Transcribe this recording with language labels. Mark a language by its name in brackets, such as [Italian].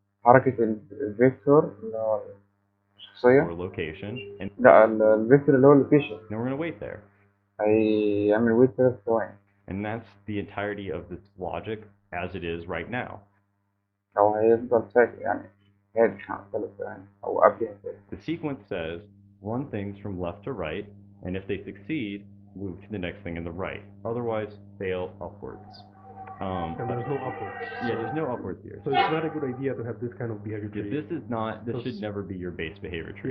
[Arabic] حركة الفيكتور اللي هو الشخصية. [English] location. And [Arabic] لا الفيكتور اللي هو اللوكيشن. [English] now we're going to wait there. [Arabic] هيعمل ويت 3 ثواني. [English] And that's the entirety of this logic as it is right now. [Arabic] أو هيفضل ساكت يعني هادي 5 ثواني أو قبلها كده. [English] The sequence says run things from left to right, and if they succeed, move to the next thing in the right. Otherwise, fail upwards. And there's no upwards. Yeah, there's no upwards here. So it's not a good idea to have this kind of behavior tree. This is not. This should never be your base behavior tree.